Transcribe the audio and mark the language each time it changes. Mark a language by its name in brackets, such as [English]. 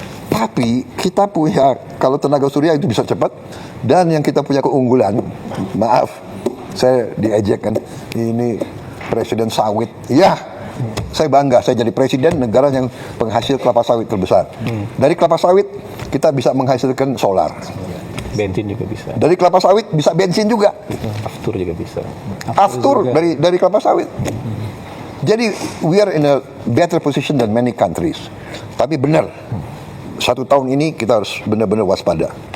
[Indonesian] Tapi kita punya kalau tenaga surya itu bisa cepat, dan yang kita punya keunggulan, maaf, saya diejek kan, ini presiden sawit. Ya, saya bangga, saya jadi presiden negara yang penghasil kelapa sawit terbesar. Dari kelapa sawit kita bisa menghasilkan solar. Bensin juga bisa. Dari kelapa sawit bisa bensin juga. Aftur juga bisa. Aftur dari kelapa sawit. [English] Jadi we are in a better position than many countries. [Indonesian] Tapi benar, 1 tahun ini kita harus benar-benar waspada.